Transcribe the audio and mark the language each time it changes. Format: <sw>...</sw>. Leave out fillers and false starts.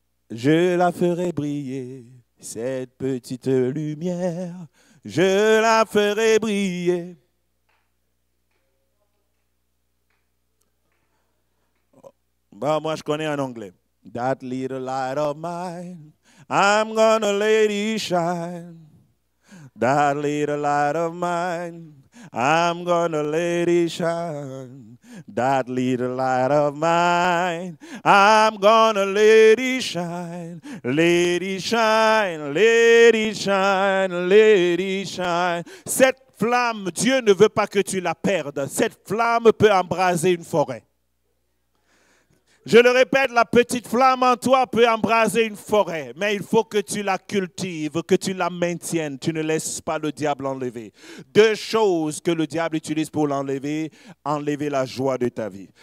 <fr>Je la ferai briller. Cette petite lumière, je la ferai briller. Bah, moi, je connais en anglais.</fr> <en>That little light of mine, I'm gonna let it shine. That little light of mine, I'm gonna let it shine. That little light of mine, I'm gonna let it shine. Let it shine, let it shine, let it shine.</en> <fr>Cette flamme, Dieu ne veut pas que tu la perdes. Cette flamme peut embraser une forêt. Je le répète, la petite flamme en toi peut embraser une forêt, mais il faut que tu la cultives, que tu la maintiennes. Tu ne laisses pas le diable enlever. Deux choses que le diable utilise pour l'enlever, enlever la joie de ta vie.</fr>